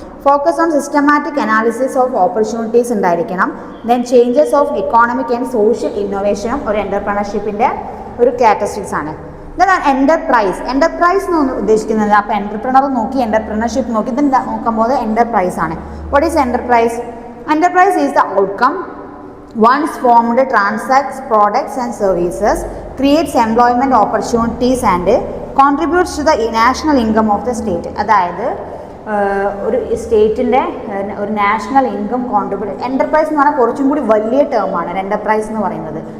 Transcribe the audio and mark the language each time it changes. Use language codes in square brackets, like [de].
[en] focus on systematic analysis of opportunities [ml] ഉണ്ടായിരിക്കണം. [en] then changes of economic and social [ml] ഇന്നോവേഷനും ഒരു എൻ്റർപ്രണർഷിപ്പിൻ്റെ ഒരു characteristics ആണ്. Then enterprise എന്ന് ഉദ്ദേശിക്കുന്നത് അപ്പോൾ എൻ്റർപ്രണർ നോക്കി എൻ്റർപ്രണർഷിപ്പ് നോക്കി ദെൻ നോക്കുമ്പോൾ എൻ്റർപ്രൈസ് ആണ്. [en] What is enterprise? Enterprise is the outcome. Once formed, transacts products and services, creates employment opportunities and contributes to the national income of the state. [ml] അതായത് ഒരു സ്റ്റേറ്റിൻ്റെ ഒരു നാഷണൽ ഇൻകം കോൺട്രിബ്യൂട്ട്. എൻ്റർപ്രൈസ് എന്ന് പറഞ്ഞാൽ കുറച്ചും കൂടി വലിയ ടേമാണ് എൻ്റർപ്രൈസ് എന്ന് പറയുന്നത്.